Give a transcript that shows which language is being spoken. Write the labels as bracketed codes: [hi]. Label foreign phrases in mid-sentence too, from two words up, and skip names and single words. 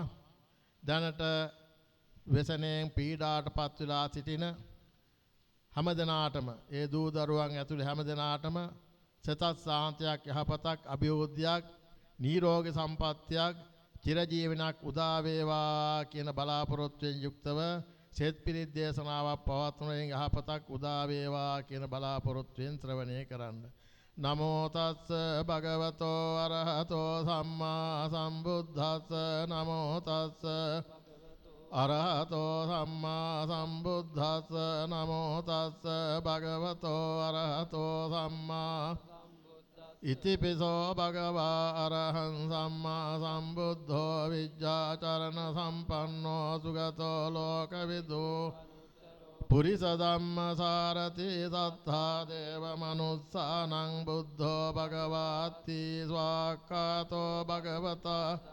[si] දැනට වෙසණෙන් පීඩාටපත් වෙලා සිටින හැමදෙනාටම ඒ දූ දරුවන් ඇතුළේ හැමදෙනාටම සතත් සාන්තියක් යහපතක් අභිවෘද්ධියක් නිරෝගී සම්පත්තියක් චිරජීවනක් උදා වේවා කියන බලාපොරොත්තුවෙන් යුක්තව සෙත් පිරිත් දේශනාවක් පවත්වන යහපතක් උදා වේවා කියන බලාපොරොත්තුවෙන් ශ්‍රවණය කරන්න. [pi] නමෝ තස්ස භගවතෝ අරහතෝ සම්මා සම්බුද්දස්ස නමෝ තස්ස අරහතෝ සම්මා සම්බුද්දස්ස නමෝ තස්ස භගවතෝ අරහතෝ සම්මා ඉතිපිසෝ භගවා අරහං සම්මා සම්බුද්ධෝ විජ්ජාචරණ සම්පන්නෝ සුගතෝ ලෝකවිදු පුරිස ධම්ම සාරති සත්තා දේව මනුස්සානං බුද්ධෝ භගවාති ස්වාක්ඛාතෝ භගවතා